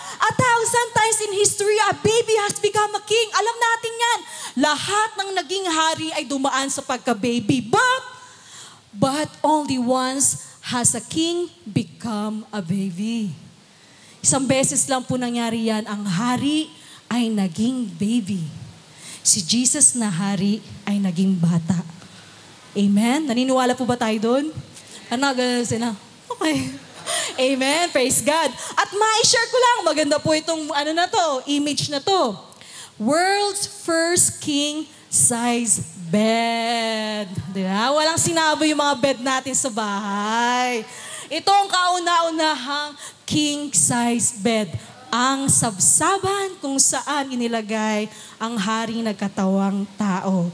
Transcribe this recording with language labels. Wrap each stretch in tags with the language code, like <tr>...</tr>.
<en>1,000 times in history, a baby has become a king.</en> <tl>Alam natin yan. Lahat ng naging hari ay dumaan sa pagka-baby.</tl> <en>But only once has a king become a baby.</en> <tl>Isang beses lang po nangyari yan. Ang hari ay naging baby. Si Jesus na hari ay naging bata. Amen? Naniniwala po ba tayo doon? Ano, ganun sila? Okay. Amen. Praise God. At ma-share ko lang, maganda po itong image na to.</tl> <en>World's first king size bed.</en> <tl>Diba? Walang sinabi yung mga bed natin sa bahay. Ito ang kauna-unahang king size bed. Ang sabsaban kung saan inilagay ang haring nagkatawang tao.</tl>